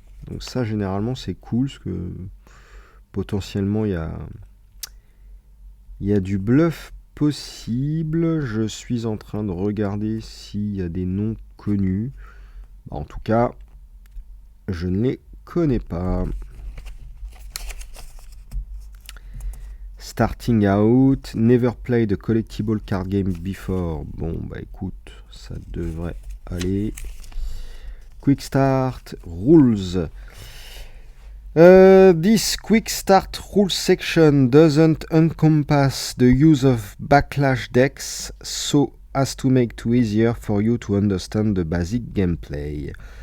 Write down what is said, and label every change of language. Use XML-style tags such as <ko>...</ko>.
<fr>Donc ça, généralement, c'est cool, parce que potentiellement, il y a du bluff possible. Je suis en train de regarder s'il y a des noms connus. En tout cas, je ne les connais pas.</fr> <en>Starting out, never played a collectible card game before.</en> <fr>Bon, bah écoute, ça devrait aller.</fr> <en>Quick start, rules. This quick start rules section doesn't encompass the use of backlash decks, so as to make it easier for you to understand the basic gameplay.</en>